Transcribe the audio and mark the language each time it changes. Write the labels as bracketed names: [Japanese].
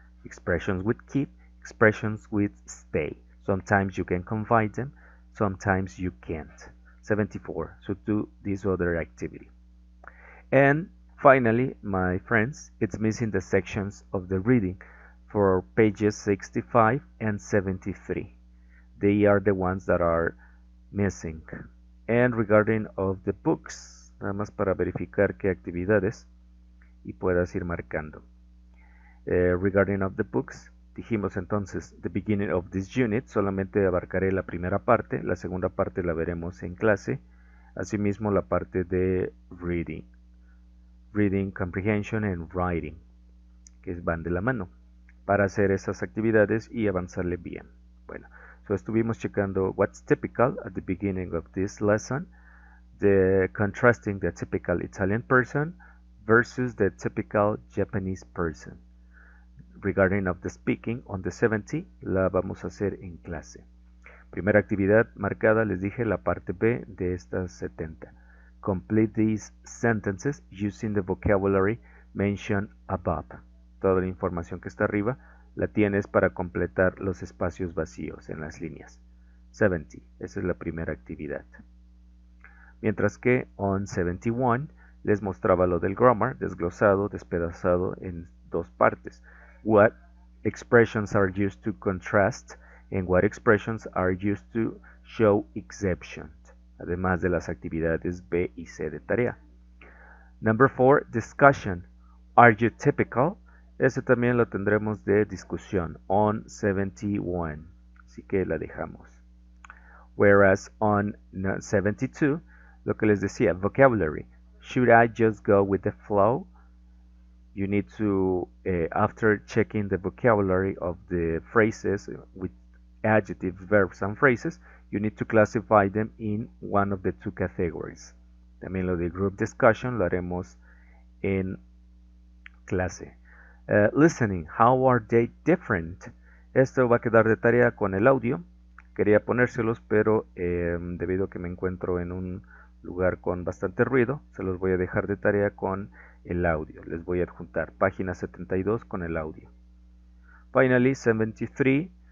[English] Expressions with keep, expressions with stay. Sometimes you can combine them, sometimes you can't. 74. So do this other activity. And finally, my friends, it's missing the sections of the reading for pages 65 and 73. They are the ones that are missing. And regarding of the books, [Spanish] nada más para verificar qué actividades y puedas ir marcando. [English] Regarding of the books, [Spanish] dijimos entonces, [English] the beginning of this unit, [Spanish] solamente abarcaré la primera parte, la segunda parte la veremos en clase, asimismo la parte de reading. Reading, Comprehension and Writing, que van de la mano, para hacer esas actividades y avanzarle bien. Bueno, [English] so [Spanish] estuvimos checando [English] what's typical at the beginning of this lesson, the contrasting the typical Italian person versus the typical Japanese person. Regarding of the speaking on the 70, [Spanish] la vamos a hacer en clase. Primera actividad marcada, les dije, la parte B de estas 70. [English] Complete these sentences using the vocabulary mentioned above. [Spanish] Toda la información que está arriba la tienes para completar los espacios vacíos en las líneas. 70, esa es la primera actividad. Mientras que on 71 les mostraba lo del grammar, desglosado, despedazado en dos partes. [English] What expressions are used to contrast and what expressions are used to show exceptions, [Spanish] además de las actividades B y C de tarea. [English] Number 4, discussion. Are you typical? [Spanish] Ese también lo tendremos de discusión on 71, así que la dejamos. [English] Whereas on 72, [Spanish] lo que les decía, vocabulary. [English] Should I just go with the flow? You need to, after checking the vocabulary of the phrases with adjectives, verbs, and phrases, you need to classify them in one of the two categories. [Spanish] También lo de group discussion lo haremos en clase. [English] Listening, how are they different? [Spanish] Esto va a quedar de tarea con el audio. Quería ponérselos, pero debido a que me encuentro en un lugar con bastante ruido, se los voy a dejar de tarea con el audio. Les voy a adjuntar página 72 con el audio. [English] Finally, 73.